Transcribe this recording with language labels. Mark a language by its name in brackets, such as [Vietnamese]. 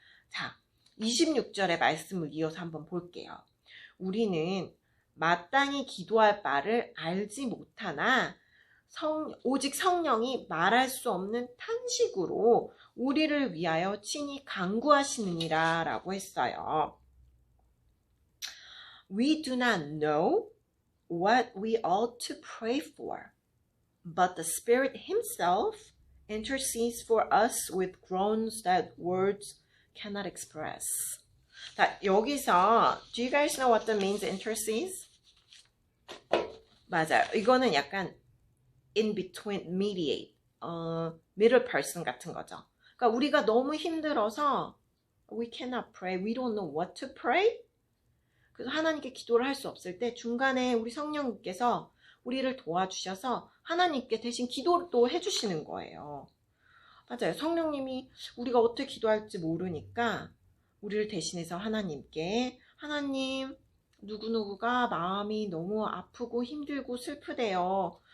[Korean] 자, 26절의 말씀을 이어서 한번 볼게요. 우리는 마땅히 기도할 바를 알지 못하나 오직 성령이 말할 수 없는 탄식으로 우리를 위하여 친히 간구하시느니라 라고 했어요. [English] We do not know what we ought to pray for, but the Spirit Himself intercedes for us with groans that words cannot express. [Korean] 자, 여기서 [English] do you guys know what that means, intercedes? [Korean] 맞아요. 이거는 약간 [English] in between, mediate, middle person [Korean] 같은 거죠. 그러니까 우리가 너무 힘들어서 [English] we cannot pray, we don't know what to pray. [Korean] 그래서 하나님께 기도를 할 수 없을 때 중간에 우리 성령님께서 우리를 도와주셔서 하나님께 대신 기도도 해주시는 거예요. 맞아요. 성령님이 우리가 어떻게 기도할지 모르니까 우리를 대신해서 하나님께 하나님 누구누구가 마음이 너무 아프고 힘들고 슬프대요.